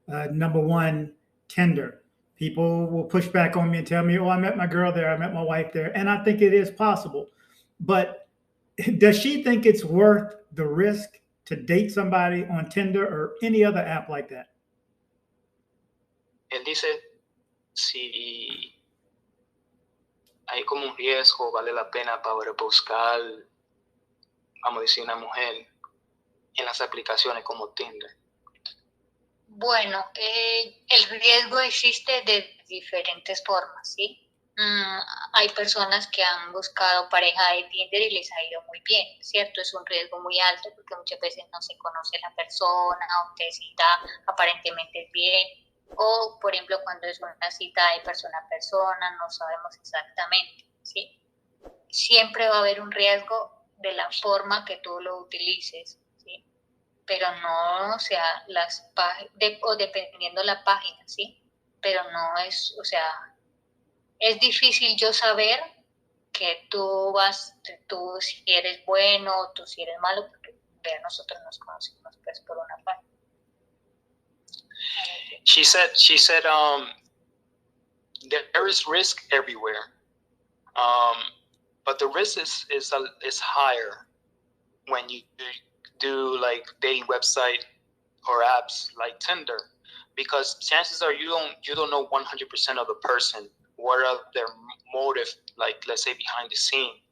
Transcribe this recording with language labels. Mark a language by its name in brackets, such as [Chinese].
[English] Number one, Tinder. People will push back on me and tell me, oh, I met my girl there, I met my wife there. And I think it is possible. But does she think it's worth the risk to date somebody on Tinder or any other app like that? [Spanish] Él dice, si hay como un riesgo, vale la pena para buscar, vamos a decir, una mujer en las aplicaciones como Tinder. Bueno, el riesgo existe de diferentes formas, ¿sí? Hay personas que han buscado pareja de Tinder y les ha ido muy bien, ¿cierto? Es un riesgo muy alto porque muchas veces no se conoce la persona, o te cita aparentemente bien, o por ejemplo cuando es una cita de persona a persona, no sabemos exactamente, ¿sí? Siempre va a haber un riesgo de la forma que tú lo utilices, ¿sí? pero no, o sea, o dependiendo la página, ¿sí? Pero no es, o sea, es difícil yo saber que tú si eres bueno, tú si eres malo, porque nosotros nos conocimos pues por una página. [English] She said there is risk everywhere, but the risk is higher when you do like dating website or apps like Tinder, because chances are you don't know 100% of the person, what are their motive, like let's say behind the scene.